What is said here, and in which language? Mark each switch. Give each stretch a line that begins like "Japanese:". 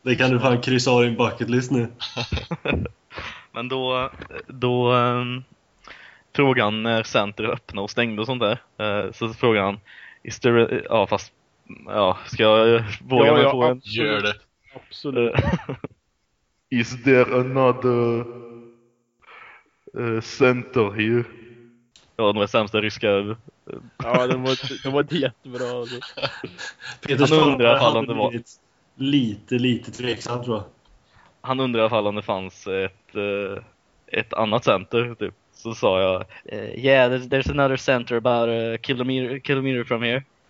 Swedish: Det kan du fan kryssa av din bucket list nu. Men då frågan när centret öppnade och stängde och sånt där. Så frågade han,
English: is there a,
Swedish: ja fast, ja, ska jag våga mig få en? Gör det. Absolut.
English: Is there another center here?
Swedish: Ja, den var sämsta ryska. Ja, den var jättebra. Peter han undrar ifall det var lite tveksam, tror jag. Han undrar ifall det fanns ett annat center typ. Så sa jag,
English: yeah, there's another center about a kilometer from here.